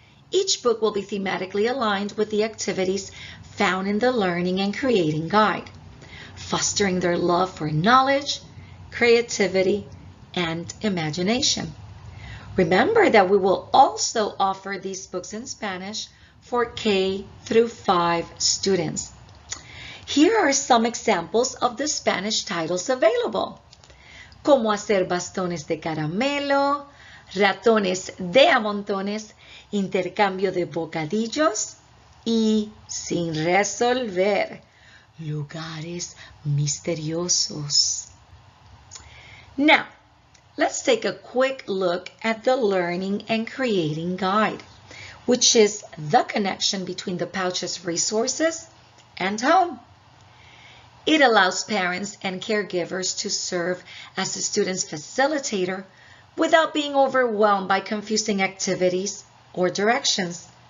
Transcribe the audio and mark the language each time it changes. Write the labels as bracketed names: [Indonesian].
[English] Each book will be thematically aligned with the activities found in the Learning and Creating Guide, fostering their love for knowledge, creativity, and imagination. Remember that we will also offer these books in Spanish for K through 5 students. Here are some examples of the Spanish titles available. [Spanish] Cómo hacer bastones de caramelo, ratones de a montones, intercambio de bocadillos y sin resolver, lugares misteriosos. [English] Now, let's take a quick look at the Learning and Creating Guide, which is the connection between the pouch's resources and home. It allows parents and caregivers to serve as the student's facilitator without being overwhelmed by confusing activities or directions.